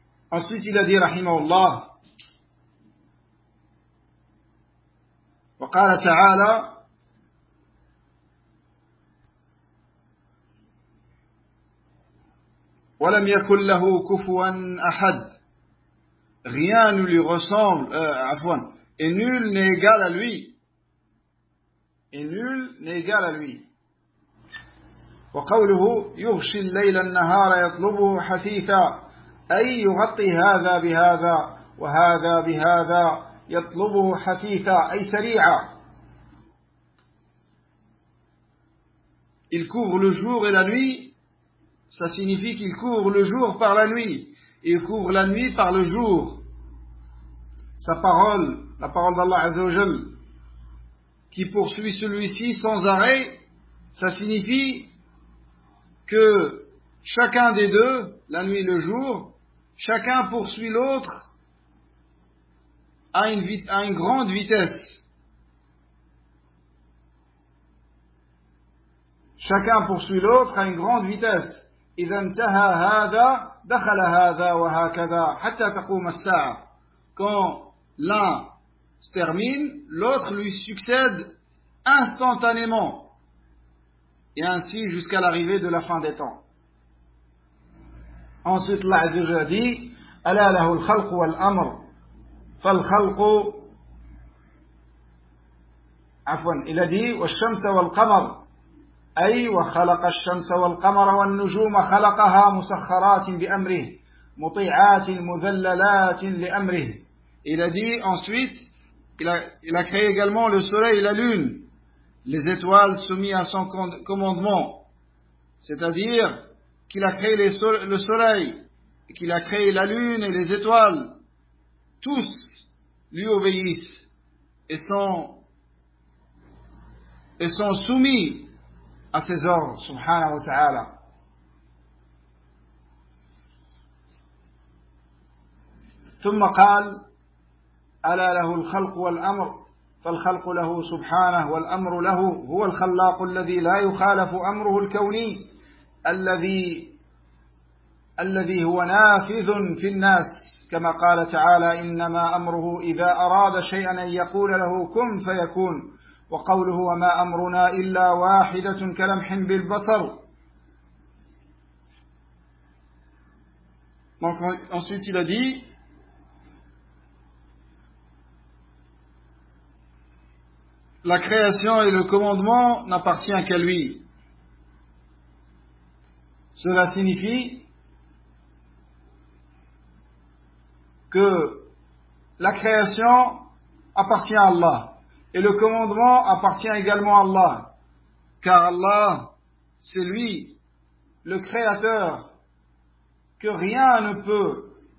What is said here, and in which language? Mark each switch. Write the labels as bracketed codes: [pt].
[fr] Ensuite, il a dit, rahimahullah, [ar] وقال تعالى ولم يكن له كفوا احد [fr] rien ne lui ressemble et nul n'est égal à lui [ar] وقوله يغشي الليل النهار يطلبه حثيثا اي يغطي هذا بهذا وهذا بهذا يطلبه حثيثا أي سريعا. [fr] Il couvre le jour et la nuit. Ça signifie qu'il couvre le jour par la nuit. Il couvre la nuit par le jour. Sa parole, la parole d'Allah Azza wa Jal, qui poursuit celui-ci sans arrêt, ça signifie que chacun des deux, la nuit et le jour, chacun poursuit l'autre à une grande vitesse. Chacun poursuit l'autre à une grande vitesse. [ar] إذا انتهى هذا دخل هذا وهكذا حتى تقوم الساعة. [fr] Quand l'un se termine, l'autre lui succède instantanément. Et ainsi jusqu'à l'arrivée de la fin des temps. Ensuite, [ar] الله عز وجل [fr] dit [ar] ألا له الخلق والأمر فالخلق عفوا إلى دي والشمس والقمر أي وخلق الشمس والقمر والنجوم خلقها مسخرات بأمره مطيعات مذللات لأمره إلى دي [fr] ensuite il a créé également le soleil, la lune, les étoiles soumises à son commandement, c'est-à-dire qu'il a créé le soleil, qu'il a créé la lune et les étoiles. Tous lui obéissent et sont soumis à ses ordres, subhanahu wa ta'ala. [ar] ثم قال ألا له الخلق والأمر فالخلق له سبحانه والأمر له هو الخلاق الذي لا يخالف أمره الكوني الذي هو نافذ في الناس كما قال تعالى إنما أمره إذا أراد شيئا أن يقول له كن فيكون وقوله وما أمرنا إلا واحدة كلمح بالبصر. [fr] Donc, ensuite il a dit la création et le commandement n'appartient qu'à lui. Cela signifie que la création appartient à Allah et le commandement appartient également à Allah, car Allah, c'est lui le créateur que rien ne peut.